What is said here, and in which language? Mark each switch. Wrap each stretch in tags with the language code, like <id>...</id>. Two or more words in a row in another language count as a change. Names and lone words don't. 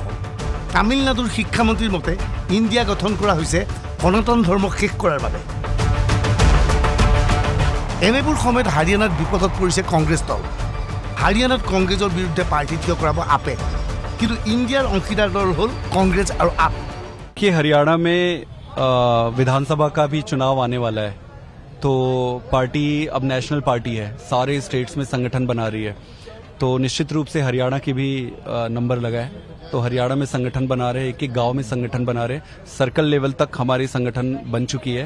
<as>তামিলনাডুৰ শিক্ষামন্ত্ৰীৰ মতে ইণ্ডিয়া গঠন কৰা হৈছে সনাতন ধৰ্ম শেষ কৰাৰ বাবে। এনেবোৰ সময়ত হাৰিয়ানাত বিপদত পৰিছে কংগ্ৰেছ দল। হাৰিয়ানাত কংগ্ৰেছৰ বিৰুদ্ধে প্ৰাৰ্থী থিয় কৰাব আপে, কিন্তু ইণ্ডিয়াৰ অংশীদাৰ দল হ'ল কংগ্ৰেছ আৰু আপ।</as> <hi>कि हरियाणा में विधानसभा का भी चुनाव आने वाला है, तो पार्टी अब</hi> <en>national party</en> <hi>है, सारे स्टेट्स में संगठन बना रही है, तो निश्चित रूप से हरियाणा की भी नंबर लगा है। तो हरियाणा में संगठन बना रहे, एक एक गांव में संगठन बना रहे,</hi> <en>circle level</en> <hi>तक हमारी संगठन बन चुकी है।</hi>